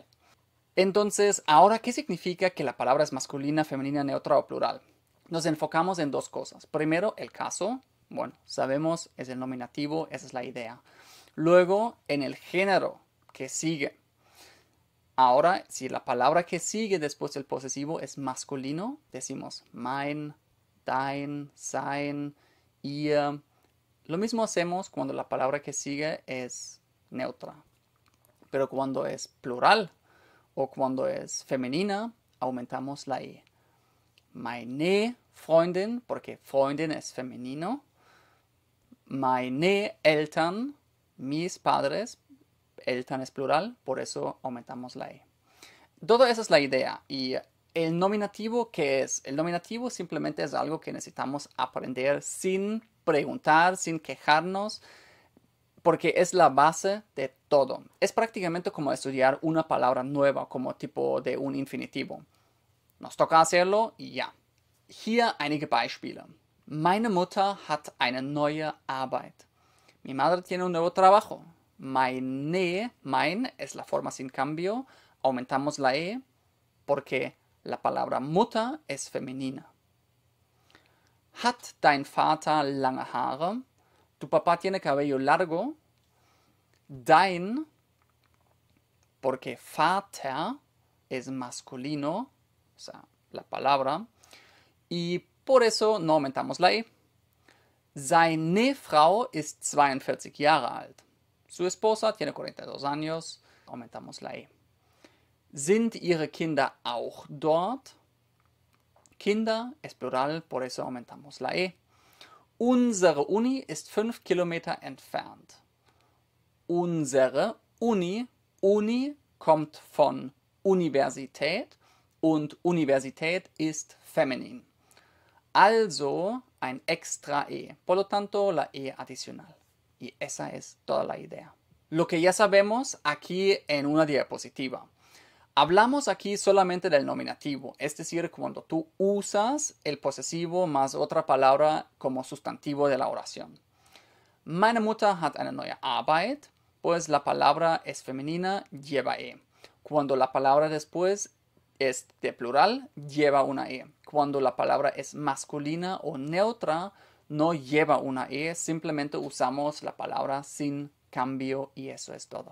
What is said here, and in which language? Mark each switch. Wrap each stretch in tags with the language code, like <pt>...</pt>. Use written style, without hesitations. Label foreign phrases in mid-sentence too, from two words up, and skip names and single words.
<es>Entonces, ahora, ¿qué significa que la palabra es masculina, femenina, neutra o plural? Nos enfocamos en dos cosas. Primero, el caso. Bueno, sabemos, es el nominativo, esa es la idea. Luego, en el género que sigue. Ahora, si la palabra que sigue después del posesivo es masculino, decimos</es> <de>mein, dein, sein, ihr.</de> <es>Lo mismo hacemos cuando la palabra que sigue es neutra. Pero cuando es plural o cuando es femenina, aumentamos la I.</es> <de>Meine Freundin,</de> <es>porque Freundin es femenino.</es> <de>Meine Eltern,</de> <es>mis padres. Eltern es plural, por eso aumentamos la E. Toda esa es la idea. Y el nominativo, ¿qué es? El nominativo simplemente es algo que necesitamos aprender sin preguntar, sin quejarnos, porque es la base de todo. Es prácticamente como estudiar una palabra nueva, como tipo de un infinitivo. Nos toca hacerlo y ya.</es> <de>Hier einige Beispiele. Meine Mutter hat eine neue Arbeit.</de> <es>Mi madre tiene un nuevo trabajo.</es> <de>Meine, mein</de> <es>es la forma sin cambio. Aumentamos la E porque la palabra Mutter es femenina.</es> <de>Hat dein Vater lange Haare?</de> <es>Tu papá tiene cabello largo. Dein, porque Vater es masculino, o sea, la palabra. Y por eso no aumentamos la E.</es> <de>Seine Frau ist 42 Jahre alt.</de> <es>Su esposa tiene 42 años. Aumentamos la E.</es> <de>Sind ihre Kinder auch dort?</de> <es>Kinder es plural, por eso aumentamos la E.</es> <de>Unsere Uni ist 5 Kilometer entfernt. Unsere Uni, Uni kommt von Universität und Universität ist feminin. Also ein extra E.</de> <es>Por lo tanto, la E adicional. Y esa es toda la idea. Lo que ya sabemos aquí en una diapositiva. Hablamos aquí solamente del nominativo, es decir, cuando tú usas el posesivo más otra palabra como sustantivo de la oración.</es> <de>Meine Mutter hat eine neue Arbeit,</de> <es>pues la palabra es femenina, lleva e. Cuando la palabra después es de plural, lleva una e. Cuando la palabra es masculina o neutra, no lleva una e, simplemente usamos la palabra sin cambio y eso es todo.</es>